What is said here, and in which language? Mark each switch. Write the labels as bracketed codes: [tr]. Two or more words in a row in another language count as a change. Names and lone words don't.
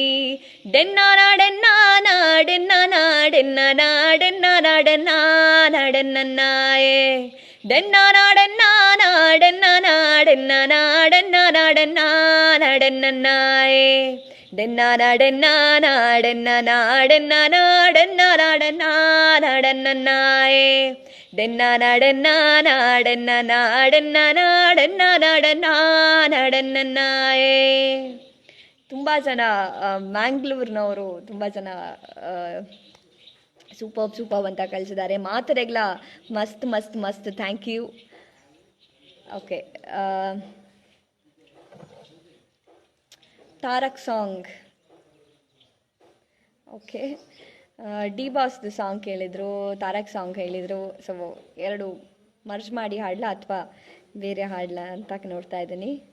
[kn] ಡೆನ್ನಾನ ಡೆನ್ನಾನ ಡೆನ್ನಾನ ಡೆನ್ನಾನ ಡೆನ್ನಾನ ಡೆನ್ನಾನ ಡೆನ್ನಾನಾಯೇ, ಡೆನ್ನಾನ ಡೆನ್ನಾನ ಡೆನ್ನಾನ ಡೆನ್ನಾನ ಡೆನ್ನಾನ ಡೆನ್ನಾನ ಡೆನ್ನಾನಾಯೇ, ಡೆನ್ನಾನ ಡೆನ್ನಾನ ಡೆನ್ನಾನ ಡೆನ್ನಾನ ಡೆನ್ನಾನ ಡೆನ್ನಾನ ಡೆನ್ನಾನಾಯೇ, ಡೆನ್ನಾನ ಡೆನ್ನಾನ ಡೆನ್ನಾನ ಡೆನ್ನಾನ ಡೆನ್ನಾನ ಡೆನ್ನಾನ ಡೆನ್ನಾನಾಯೇ. ತುಂಬ ಜನ ಮ್ಯಾಂಗ್ಳೂರ್ನವರು ತುಂಬ ಜನ ಸೂಪರ್ ಅಂತ ಕಳಿಸಿದ್ದಾರೆ. [tcy] ಮಾತರೆಗ್ಲ ಮಸ್ತ್ ಮಸ್ತ್ ಮಸ್ತ್. [en] thank you. [kn] ಓಕೆ, ತಾರಕ್ ಸಾಂಗ್. ಓಕೆ, ಡಿ ಬಾಸ್ದು ಸಾಂಗ್ ಕೇಳಿದರು, ತಾರಕ್ ಸಾಂಗ್ ಹೇಳಿದರು. ಸೊ ಎರಡು ಮರ್ಜ್ ಮಾಡಿ ಹಾಡಲಾ ಅಥವಾ ಬೇರೆ ಹಾಡಲಾ ಅಂತ ನೋಡ್ತಾ ಇದ್ದೀನಿ.